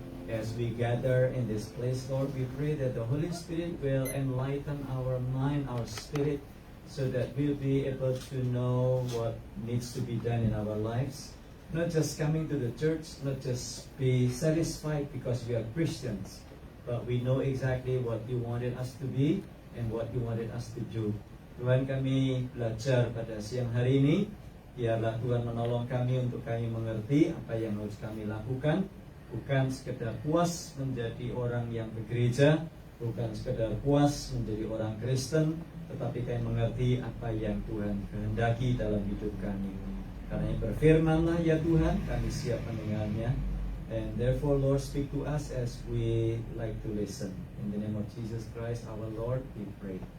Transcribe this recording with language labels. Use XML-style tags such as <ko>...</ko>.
<en>As we gather in this place, Lord, we pray that the Holy Spirit will enlighten our mind, our spirit, so that we'll be able to know what needs to be done in our lives. Not just coming to the church, not just be satisfied because we are Christians, but we know exactly what you wanted us to be and what you wanted us to do.</en> <id>Tuhan, kami belajar pada siang hari ini. Biarlah Tuhan menolong kami untuk kami mengerti apa yang harus kami lakukan. Bukan sekedar puas menjadi orang yang bergereja, bukan sekedar puas menjadi orang Kristen, tetapi kami mengerti apa yang Tuhan kehendaki dalam hidup kami. Karena berfirman-Lah ya Tuhan, kami siap mendengarnya.</id> <en>And therefore, Lord, speak to us as we like to listen. In the name of Jesus Christ, our Lord, we pray.</en>